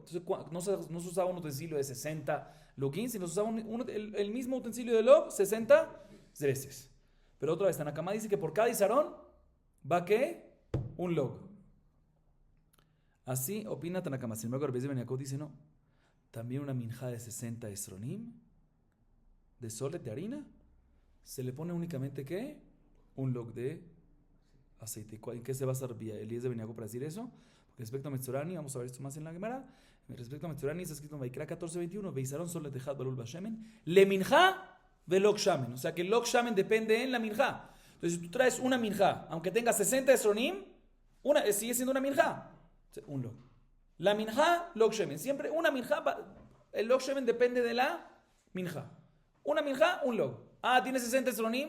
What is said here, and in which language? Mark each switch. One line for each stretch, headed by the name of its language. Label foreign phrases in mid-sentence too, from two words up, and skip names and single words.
Spanish: Entonces no se usaba un utensilio de 60 login, sino se usaba el mismo utensilio de log 60 veces. Pero otra vez, Tanakama dice que por cada isarón va ¿qué? Un log. Así opina Tanakama. Sin embargo, Rabbi Ben Yaakov dice no. También una minjá de 60 esronim de solet de harina se le pone únicamente ¿qué? Un log de aceite. ¿En qué se basa Eliezer Ben Yaakov para decir eso? Porque respecto a Metzorani, vamos a ver esto más en la Gemara. Respecto a Metzorani está escrito en Vaikra 14:21,
Hebrew: ועשרון סלת אחד בלול בשמן, למנחה ולג שמן.
Spanish: O sea que el
Hebrew: לוג שמן
Spanish: depende en la minjá. Entonces, si tú traes una minjá, aunque tenga 60 esronim, sigue siendo una minjá. Un log. La minjá,
Hebrew: לוג שמן.
Spanish: Siempre una minjá, el
Hebrew: לוג שמן
Spanish: depende de la minjá. Una minjá, un log. Tiene 60 esronim.